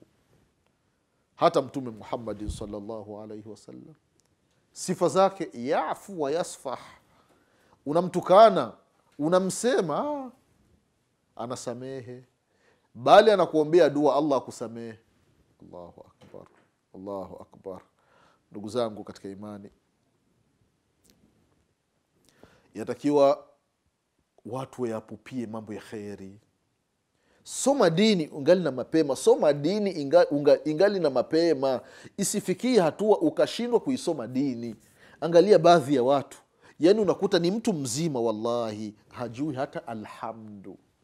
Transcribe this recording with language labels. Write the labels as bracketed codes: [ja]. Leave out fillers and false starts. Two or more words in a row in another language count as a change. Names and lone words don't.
[sw] Hata Mtume Muhammad [ar] صلى الله عليه وسلم [sw] sifa zake [ar] يعفو ويصفح. [sw] Unamtukana, unamsema, anasamehe, bali anakuombea dua Allah akusamehe. [ar] الله أكبر، الله أكبر. [sw] Ndugu zangu katika imani, yatakiwa watu wayapupie mambo ya kheri. Soma dini ungali na mapema. Soma dini ingali na mapema. Isifikie hatua ukashindwa kuisoma dini. Angalia baadhi ya watu, yani unakuta ni mtu mzima wallahi hajui hata alhamdu.